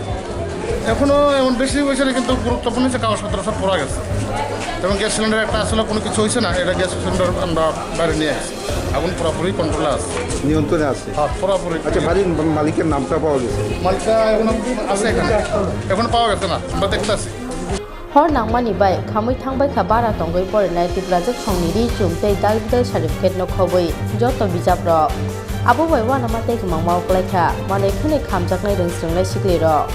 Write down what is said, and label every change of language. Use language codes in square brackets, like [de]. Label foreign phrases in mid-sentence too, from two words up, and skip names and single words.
[bn] এখনও এমন বেশি হয়েছে না কিন্তু গুরুত্বপূর্ণ হচ্ছে কাগজপত্র সব পড়া গেছে এবং গ্যাস সিলিন্ডার একটা আসলে কোনো কিছু হয়েছে না এটা গ্যাস সিলিন্ডার আমরা বাইরে নিয়ে আসছি আগুন পুরোপুরি কন্ট্রোলে আছে নিয়ন্ত্রণে আছে পুরোপুরি আচ্ছা বাড়ির মালিকের নামটা পাওয়া গেছে মালিকা এখন আছে এখানে এখন পাওয়া গেছে না আমরা দেখতে আছি [trp] hor nangmani bai khamui thangbai kha bara tongoi porenai tipra jok songni ri chumtei dalbidal certificate no khoboi joto bijap ro abo bai wana mate kmang mau klaikha mane khune khamjaknai rungsrungnai sikli ro